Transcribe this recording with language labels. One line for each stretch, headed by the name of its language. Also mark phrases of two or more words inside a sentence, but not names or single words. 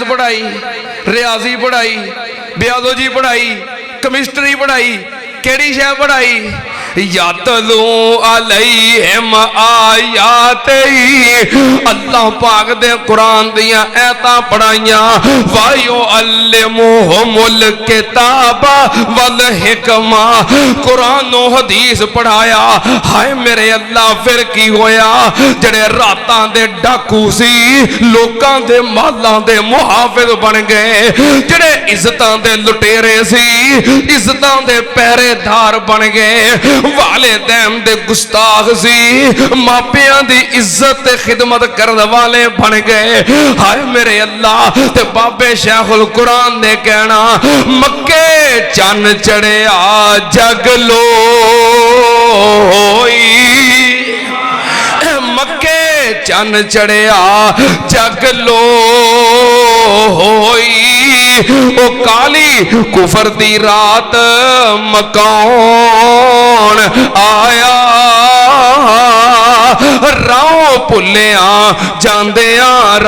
Punjabi: پڑھائی ریاضی پڑھائی بیالوجی پڑھائی کیمسٹری پڑھائی کیڑی شے پڑھائی
Arabic: یتلو علیہم آیاتہ
Punjabi: اللہ پاک دے قرآن دیاں ایتاں پڑھائیاں
Arabic: وَيُعَلِّمُهُمُ الْكِتَابَ وَالْحِکْمَةَ
Punjabi: قرآن و حدیث پڑھایا ہائے میرے اللہ پھر کی ہویا جڑے راتاں دے ڈاکو سی لوکاں دے مالاں دے محافظ بن گئے جڑے عزتاں دے لٹیرے سی عزتاں دے پہرے دھار بن گئے والدین دے گستاخ سی ماپیاں دی عزت خدمت کرنے والے بن گئے ہائے میرے اللہ تے بابے شیخ القرآن نے کہنا مکے چن چڑھیا جگ لوئی مکے چن چڑھیا جگ لوئی او کالی کفر دی رات مکان آیا راؤ پلیاں جاندیاں